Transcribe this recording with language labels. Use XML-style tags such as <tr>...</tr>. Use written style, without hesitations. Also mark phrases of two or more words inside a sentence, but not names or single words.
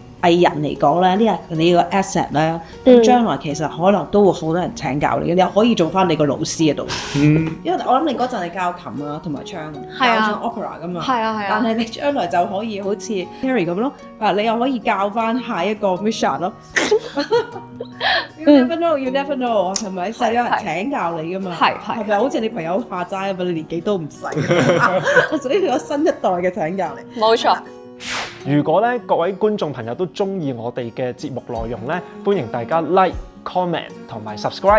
<yue>藝人嚟講咧，呢係你個 asset 咧，咁將來其實可能都會好多人請教你嘅，你又可以做翻你個老師喺度。因為我諗你嗰陣係教琴啊，同埋唱，教唱 opera 噶嘛。係啊係啊。但係你將來就可以好似 Harry 咁咯，你又可以教翻下一個 Misha 咯。</yue> <en>You never know, you never know，</en> <yue>係咪？實有人請教你噶嘛？係咪？好似你朋友話齋咁，你年紀都唔細，所以有新一代嘅請教你。冇錯。如果咧各位觀眾朋友都中意我哋嘅節目內容咧，歡迎大家 like、comment 同埋 subscribe。</yue>